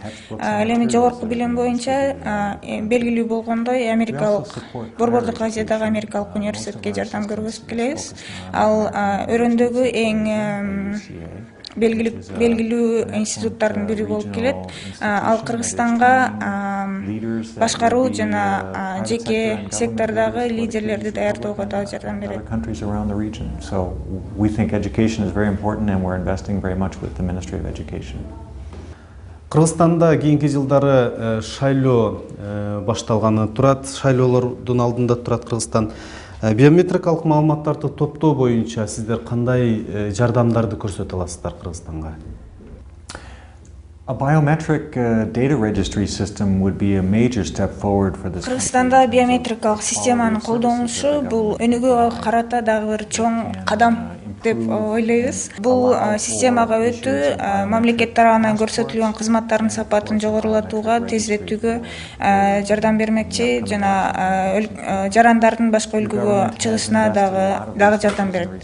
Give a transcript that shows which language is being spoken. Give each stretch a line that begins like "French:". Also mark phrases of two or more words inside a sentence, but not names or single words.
Kyrgyz: Ал эми жогорку билим боюнча белгилүү болгондой Борбордук Азиядагы Америкалык университетке жардам көргөзүп келебиз. Ал өрөөндөгү эң белгилүү институттардын бири болуп келет. Ал Кыргызстанга башкаруу жана жеке сектордагы лидерлерди даярдоого да жардам берет.
English: So we think education is very important and we're investing very much with the Ministry of Education.
Kyrgyz: Кыргызстанда кийинки жылдары шайлоо башталганы турат. Шайлоолордун алдында турат Кыргызстан. Биометрикалык маалыматтарды топтоо боюнча сиздер кандай жардамдарды көрсөтө аласыздар Кыргызстанга?
English: A biometric data registry system would be a major step forward for this.
Kyrgyz: Кыргызстанда биометрикалык системанын колдонушу бул өнүгүүгө карата дагы бир чоң кадам деп ойлойбуз. Бул системага өтүү мамлекет тарабынан көрсөтүлгөн кызматтардын сапатын жогорулатууга, тездетүүгө жардам бермекчи жана жарандардын башка өлкөгө чыгышына дагы жардам берет.